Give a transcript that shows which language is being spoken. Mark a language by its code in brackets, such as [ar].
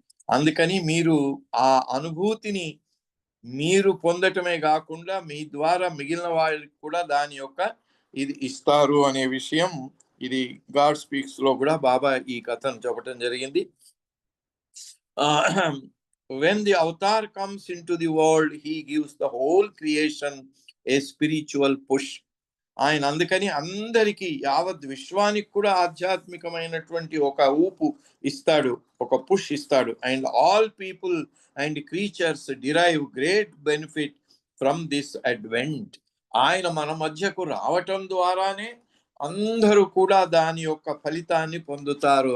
[te] అందుకని మీరు ఆ అనుభూతిని మీరు పొందటమే కాకుండా మీ ద్వారా మిగిలిన వారికి కూడా దాని యొక్క ఇది ఇస్తారు అనే విషయం ఇది గాడ్ స్పీక్స్ లో కూడా బాబా ఈ కథను చెప్పడం జరిగింది. [en] When the avatar comes into the world, he gives the whole creation a spiritual push. [te] ఆయన అందుకని అందరికీ యావత్ విశ్వానికి కూడా ఆధ్యాత్మికమైనటువంటి ఒక ఊపు ఇస్తాడు, ఒక పుష్ ఇస్తాడు. [en] And all people and creatures derive great benefit from this advent. [te] ఆయన మన మధ్యకు రావటం ద్వారానే అందరూ కూడా దాని యొక్క ఫలితాన్ని పొందుతారు.